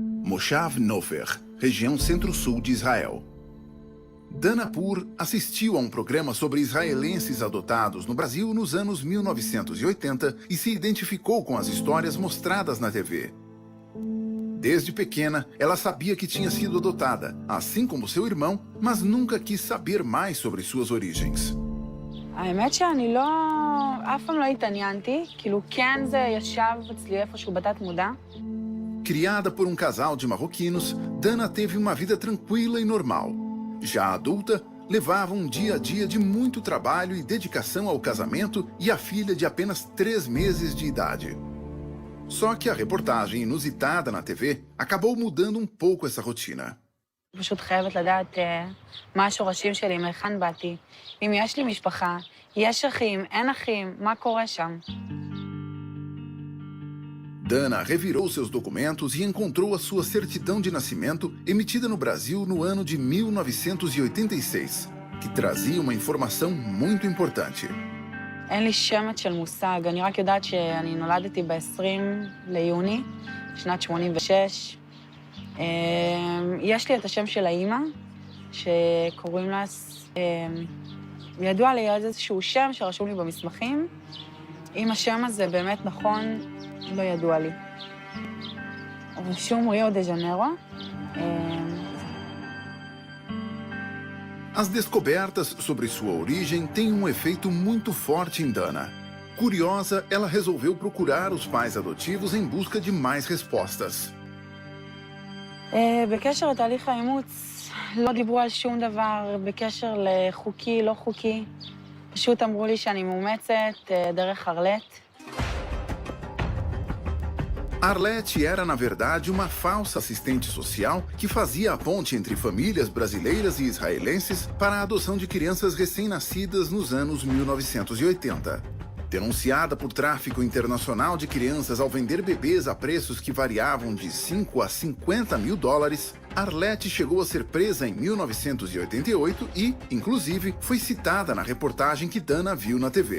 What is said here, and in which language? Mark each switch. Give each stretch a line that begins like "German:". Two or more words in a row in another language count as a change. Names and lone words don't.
Portuguese: Moshav Nofer, região centro-sul de Israel. Dana Pur assistiu a um programa sobre israelenses adotados no Brasil nos anos 1980 e se identificou com as histórias mostradas na TV. Desde pequena, ela sabia que tinha sido adotada, assim como seu irmão, mas nunca quis saber mais sobre suas origens.
Hebrew: האמת שאני אף פעם לא התעניינתי, כאילו כן זה ישב אצלי איפשהו בתת מודע.
Portuguese: Criada por um casal de marroquinos, Dana teve uma vida tranquila e normal. Já adulta, levava um dia a dia de muito trabalho e dedicação ao casamento e a filha de apenas 3 meses de idade. Só que a reportagem inusitada na TV acabou mudando um pouco essa rotina.
Hebrew: פשוט חייבת לדעת מה השורשים שלי, מהיכן באתי, אם יש לי משפחה, יש אחים, אין אחים, מה קורה שם.
Portuguese: Dana revirou seus documentos e encontrou a sua certidão de nascimento emitida no Brasil no ano de 1986, que trazia uma informação muito importante.
Hebrew: אין לי שמץ של מושג, אני רק יודעת שאני נולדתי ב-20 ליוני, שנת 86. יש לי את השם של האימא, שקוראים לה... ידוע לי איזשהו שם שרשום לי במסמכים. אם השם הזה באמת נכון, לא ידוע לי. רשום ריו דה ז'נרו.
Portuguese: As descobertas sobre sua origem têm um efeito muito forte em Dana. Curiosa, ela resolveu procurar os pais adotivos em busca de mais respostas.
Hebrew: בקשר לתהליך האימוץ, לא דיברו על שום דבר בקשר לחוקי, לא חוקי. פשוט אמרו לי שאני מאומצת דרך ארלט.
Portuguese: Arlete era, na verdade, uma falsa assistente social que fazia a ponte entre famílias brasileiras e israelenses para a adoção de crianças recém-nascidas nos anos 1980. Denunciada por tráfico internacional de crianças ao vender bebês a preços que variavam de 5 a 50 mil dólares, Arlete chegou a ser presa em 1988 e, inclusive, foi citada na reportagem que Dana viu na TV.